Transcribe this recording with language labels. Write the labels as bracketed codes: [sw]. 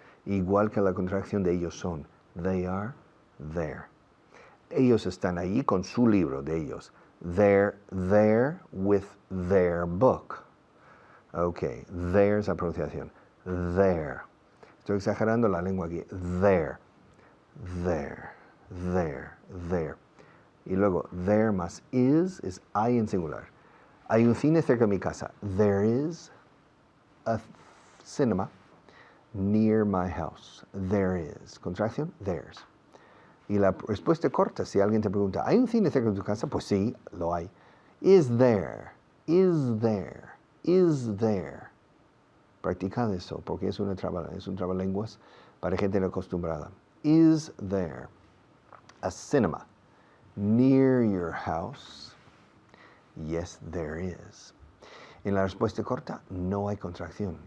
[es] Igual que la contracción de ellos son. [en] They are. There. [es] Ellos están allí con su libro de ellos. [en] They're there with their book. Ok, there's [es] la pronunciación. [en] There. [es] Estoy exagerando la lengua aquí. [en] There. There. There. There. [es] Y luego, there más is hay en singular. Hay un cine cerca de mi casa. [en] There is a cinema near my house. There is. Contracción, there's. [es] Y la respuesta corta, si alguien te pregunta, ¿hay un cine cerca de tu casa? Pues sí, lo hay. [en] Is there? Is there? Is there? [es] Practicad eso, porque es un trabalenguas para gente no acostumbrada. [en] Is there a cinema near your house? Yes, there is. [es] En la respuesta corta, no hay contracción.